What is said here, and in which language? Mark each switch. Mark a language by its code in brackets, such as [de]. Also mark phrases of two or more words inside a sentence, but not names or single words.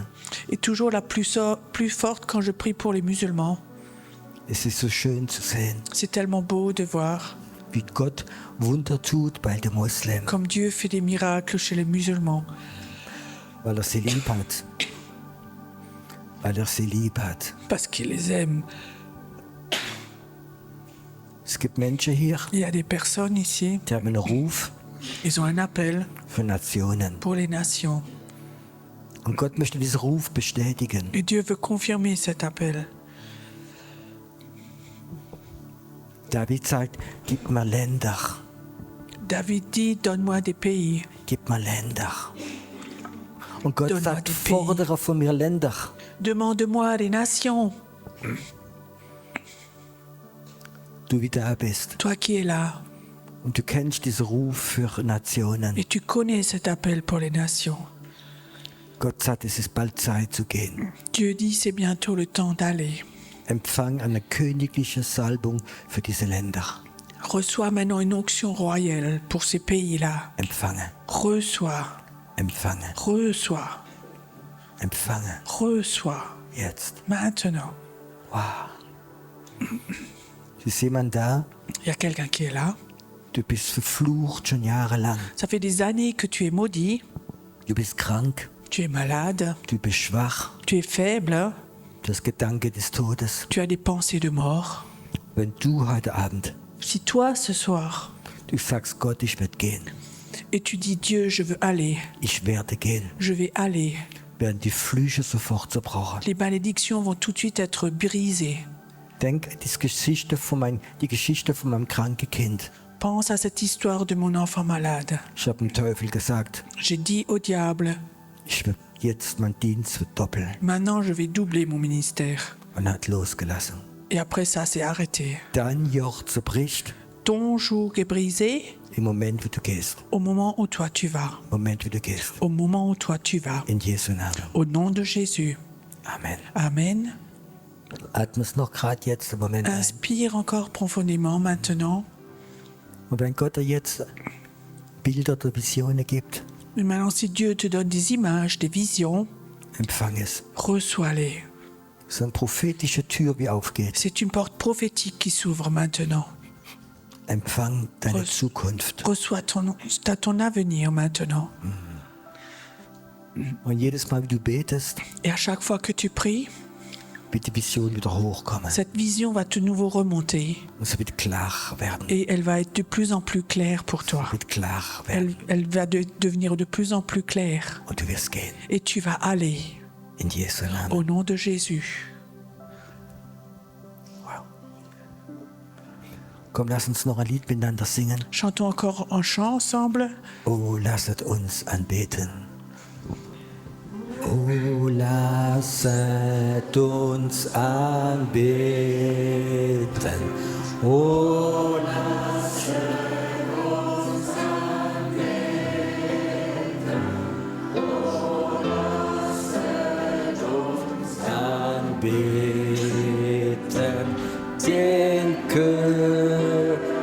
[fr] est toujours la plus forte quand je prie pour les musulmans. [de] Es ist so schön zu sehen, [fr] C'est tellement beau de voir [de] wie Gott Wunder tut bei den Muslimen, [fr] comme Dieu fait des miracles chez les musulmans, [de] weil sie lieb hat. Weil sie lieb hat. [fr] parce qu'il les aime. [de] Es gibt Menschen hier, [fr] Il y a des personnes ici, [de] die haben einen Ruf [fr] ils ont un appel [de] für Nationen. [fr] pour les nations. [de] Und Gott möchte diesen Ruf bestätigen. [fr] Et Dieu veut confirmer cet appel. [de] David sagt, gib mir Länder, [fr] David dit, donne-moi des pays. [de] gib mir Länder. Und Gott [fr] Donne-moi [de] sagt, [fr] des pays. [de] fordere von mir Länder. [fr] Demande-moi des nations. [de] Du wie da bist. [fr] Toi qui es là, [de] Und du kennst diesen Ruf für Nationen. [fr] et tu connais cet appel pour les nations. [de] Gott sagt, es ist bald Zeit zu gehen. [fr] Dieu dit, c'est bientôt le temps d'aller. [de] Empfang eine königliche Salbung für diese Länder. [fr] Reçois maintenant une onction royale pour ces pays-là. [de] Empfange, [fr] Reçois, [de] empfange, [fr] reçois, [de] empfange. [fr] reçois. [de] Jetzt. [fr] Maintenant. [de] Wow. Ist jemand da? [fr] Il y a quelqu'un qui est là. [de] Du bist verflucht schon jahrelang. [fr] Ça fait des années que tu es maudit, [de] Du bist krank, [fr] tu es malade, [de] du bist schwach. [fr] tu es faible, [de] Du hast Gedanken des Todes. [fr] tu as des pensées de mort. [de] Wenn du heute Abend, [fr] Si toi, ce soir, [de] du sagst, Gott, ich werde gehen. [fr] et tu dis, Dieu, je veux aller, [de] Ich werde gehen. [fr] je vais aller, [de] Werden die Flüche sofort zerbrochen. [fr] les malédictions vont tout de suite être brisées. [de] Denk an die Geschichte von meinem kranken Kind. [fr] Pense à cette histoire de mon enfant malade. [de] Ich habe dem Teufel gesagt, [fr] J'ai dit au diable, [de] ich werde jetzt meinen Dienst verdoppeln. [fr] maintenant je vais doubler mon ministère. [de] Und er hat losgelassen. [fr] Et après ça, c'est arrêté. [de] Dein Joch zerbricht [fr] Ton joug est brisé [de] im Moment, wo du gehst. [fr] au moment où toi tu vas. [de] Im Moment, wo du gehst. [fr] Au moment où toi tu vas. [de] In Jesu Namen. [fr] Au nom de Jésus. [de] Amen. [fr] Amen. [de] Atme es noch gerade jetzt im Moment ein. [fr] Inspire encore profondément maintenant. [de] Und wenn Gott dir jetzt Bilder oder Visionen gibt, [fr] Et maintenant, si Dieu te donne des images, des visions, [de] empfang es. [fr] reçois-les. [de] So eine prophetische Tür, wie aufgeht. [fr] C'est une porte prophétique qui s'ouvre maintenant. [de] Empfang deine [fr] Re- [de] Zukunft. [fr] Reçois ton avenir maintenant. [de] Und jedes Mal, wie du betest, [fr] Et à chaque fois que tu pries, [de] wird die Vision wieder hochkommen. [fr] cette vision va de nouveau remonter [de] Und es wird klar werden. [fr] et elle va être de plus en plus claire pour toi. [de] Es wird klar werden. [fr] Elle va devenir de plus en plus claire [de] Und du wirst gehen. [fr] et tu vas aller [de] In Jesu Namen. [fr] au nom de Jésus. [de] Komm, lass uns noch ein Lied miteinander singen. [fr] Chantons encore en chant ensemble. [de] Oh, lasset uns anbeten. Oh, lasset uns anbeten. Oh, anbeten den König.